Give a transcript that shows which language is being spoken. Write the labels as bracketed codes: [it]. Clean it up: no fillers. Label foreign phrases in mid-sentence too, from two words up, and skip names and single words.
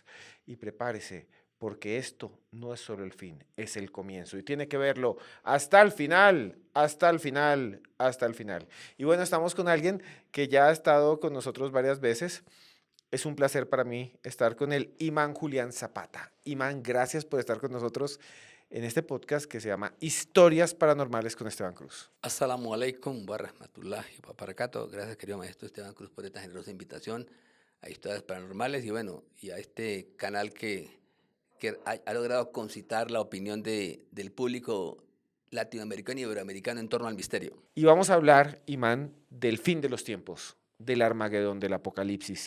[es] Y prepárese, porque esto no es solo el fin, es el comienzo y tiene que verlo hasta el final, hasta el final, hasta el final. Y bueno, estamos con alguien que ya ha estado con nosotros varias veces. Es un placer para mí estar con el Imán Julián Zapata. Imán, gracias por estar con nosotros en este podcast que se llama Historias Paranormales con Esteban Cruz. [ar] السلام عليكم ورحمة الله وبركاته. [es] Gracias, querido maestro Esteban Cruz, por esta generosa invitación a Historias Paranormales y bueno, y a este canal que ha logrado concitar la opinión del público latinoamericano y iberoamericano en torno al misterio. Y vamos a hablar, Imán, del fin de los tiempos, del Armagedón, del Apocalipsis.